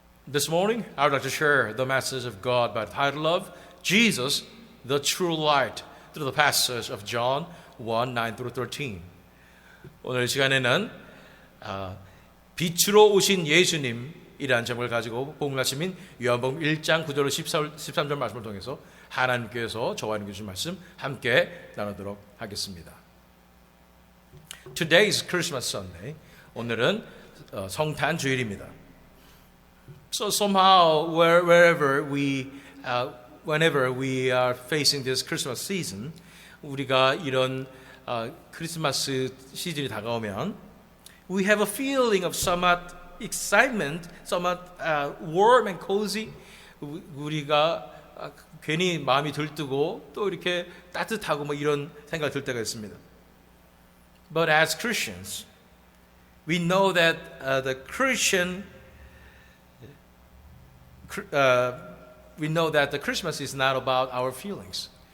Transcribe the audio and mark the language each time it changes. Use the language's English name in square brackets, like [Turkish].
[English] This morning, I would like to share the message of God by the title of Jesus, the True Light, through the passage of John 1, 9 through 13. [Korean] 오늘 시간에는 빛으로 오신 예수님이라는 제목을 가지고 복음 말씀인 요한복음 1장 9절로 13절 말씀을 통해서 하나님께서 저와 함께 주신 말씀 함께 나누도록 하겠습니다. [English] Today is Christmas Sunday. [Korean] 오늘은 성탄 주일입니다. [English] So somehow, whenever we are facing this Christmas season, [Korean] 우리가 이런 크리스마스 시즌이 다가오면, [English] we have a feeling of somewhat excitement, somewhat warm and cozy. [Korean] 우리가 괜히 마음이 들뜨고 또 이렇게 따뜻하고 뭐 이런 생각이 들 때가 있습니다. [English] But as Christians, we know that we know that the Christmas is not about our feelings.